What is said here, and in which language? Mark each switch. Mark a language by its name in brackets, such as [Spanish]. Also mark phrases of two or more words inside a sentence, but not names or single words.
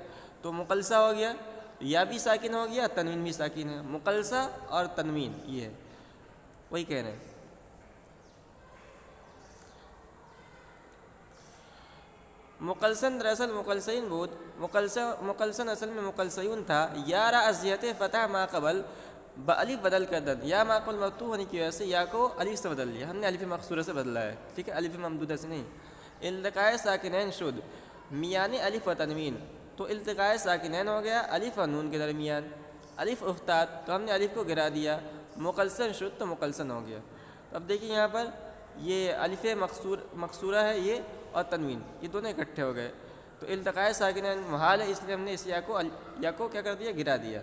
[Urdu] تو مقلسہ ہو گیا، یا بھی ساکن ہو گیا، تنوین بھی ساکن ہے. مقلسہ اور تنوین یہ ہے، وہی کہہ رہے ہیں. [Persian] مقلسن دراصل مقلسین بود، [Urdu] مقلسن اصل میں مقلسیون تھا، [Persian] یا را از جہت فتح ما قبل بالف بدل کردن، [Urdu] یا ما قبل مفتوح ہونے کی وجہ سے یا کو الف سے بدل لیا. ہم نے الف مقصورہ سے بدلا ہے. ٹھیک ہے، الف ممدودہ سے نہیں. [Persian] التقاء ساکنین شد میان الف و تنوین، [Urdu] تو التقاء ساکنین ہو گیا الف و نون کے درمیان. [Persian] الف افتاد [Urdu] تو ہم نے الف کو گرا دیا. [Persian] مقلسن شد [Urdu] تو مقلسن ہو گیا. اب دیکھیں یہاں پر یہ الف مقصورہ ہے یہ، اور تنوین یہ دونوں اکٹھے ہو گئے. تو التقاء ساکنین محال ہے، اس لیے ہم نے اس یا کو کیا کر دیا، گرا دیا.